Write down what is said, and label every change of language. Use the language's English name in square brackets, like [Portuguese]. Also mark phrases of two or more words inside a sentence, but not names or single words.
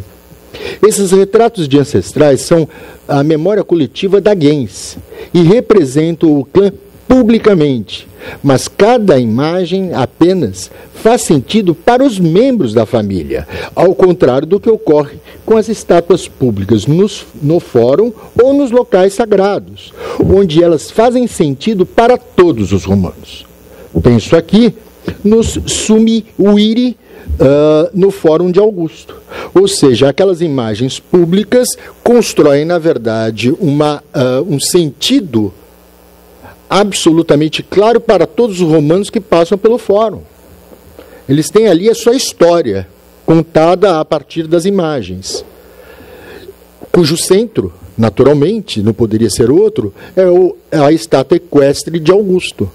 [Portuguese] Esses retratos de ancestrais são a memória coletiva da gens e representam o clã publicamente, mas cada imagem apenas faz sentido para os membros da família, ao contrário do que ocorre com as estátuas públicas no fórum ou nos locais sagrados, onde elas fazem sentido para todos os romanos. Penso aqui nos [Latin] summi viri [Portuguese] no Fórum de Augusto. Ou seja, aquelas imagens públicas constroem, na verdade, um sentido absolutamente claro para todos os romanos que passam pelo fórum. Eles têm ali a sua história, contada a partir das imagens, cujo centro, naturalmente, não poderia ser outro, é a estátua equestre de Augusto.